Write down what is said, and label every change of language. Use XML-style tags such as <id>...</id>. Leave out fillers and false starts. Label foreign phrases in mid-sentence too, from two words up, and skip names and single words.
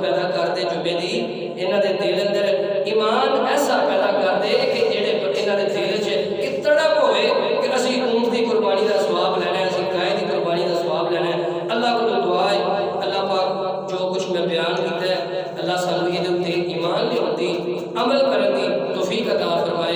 <pa>کر دے جمعے دی انہاں دے دل اندر ایمان ایسا پیدا کر دے کہ جڑے انہاں دے دل وچ ایک تڑپ ہوئے کہ اسی اونٹ دی قربانی دا ثواب لینا ہے اسی گائے دی قربانی دا ثواب لینا ہے اللہ کو دعا ہے اللہ پاک جو کچھ میں بیان کیتا ہے اللہ سانو یہ دے ایمان لے عمل کرن دی توفیق عطا</pa>